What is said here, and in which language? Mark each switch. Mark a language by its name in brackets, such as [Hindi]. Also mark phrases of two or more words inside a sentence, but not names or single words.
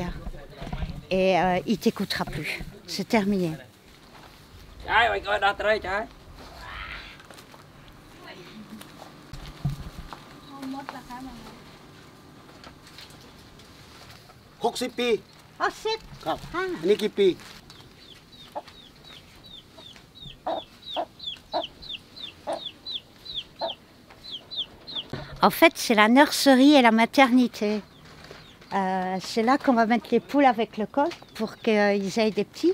[French] Et il ne t'écoutera plus. C'est terminé. Hoxipi. Oh, c'est... [Thai] ครับอันนี้กี่ปี [French] En fait, c'est la nurserie et la maternité. C'est là qu'on va mettre les poules avec le coq pour qu'ils aient des petits.